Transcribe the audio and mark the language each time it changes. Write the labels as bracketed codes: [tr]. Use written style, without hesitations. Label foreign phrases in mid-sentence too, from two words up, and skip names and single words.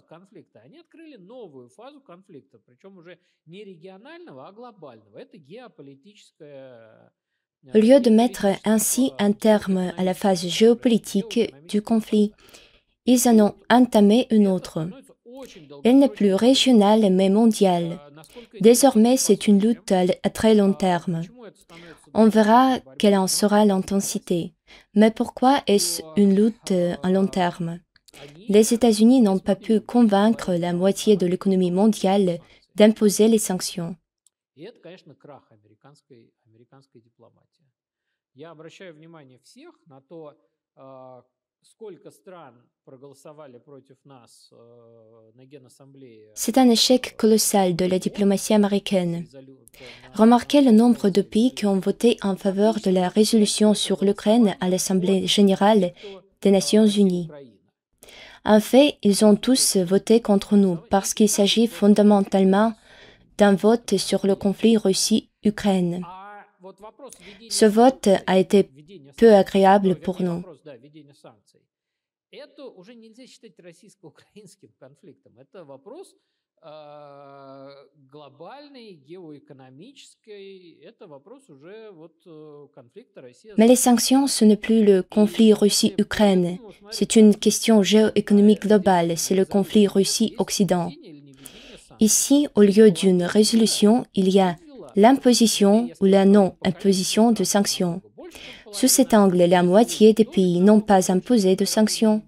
[ru] Новую фазу конфликта, причем уже не регионального, а глобального. Это геополитическая. [fr] Au lieu de mettre ainsi un terme à la phase géopolitique du conflit, ils en ont entamé une autre. Elle n'est plus régionale mais mondiale. Désormais, c'est une lutte à très long terme. On verra quelle en sera l'intensité. Mais pourquoi est-ce une lutte à long terme? Les États-Unis n'ont pas pu convaincre la moitié de l'économie mondiale d'imposer les sanctions. [ru] И это, конечно, крах американской дипломатии. Я обращаю внимание всех на то, сколько стран проголосовали против нас на Генассамблее. [fr] C'est un échec colossal de la diplomatie américaine. Remarquez le nombre de pays qui ont voté en faveur de la résolution sur l'Ukraine à l'Assemblée générale des Nations unies. En fait, ils ont tous voté contre nous parce qu'il s'agit fondamentalement d'un vote sur le conflit Russie-Ukraine. Ce vote a été peu agréable pour nous. [ru] Это уже нельзя считать российско-украинским конфликтом. Это вопрос глобальный, геоэкономический. Это вопрос уже вот конфликта России. [fr] Mais les sanctions, ce n'est plus le conflit Russie-Ukraine. C'est une question géoéconomique globale. C'est le conflit Russie-Occident. Ici, au lieu d'une résolution, il y a l'imposition ou la non-imposition de sanctions. Sous cet angle, la moitié des pays n'ont pas imposé de sanctions.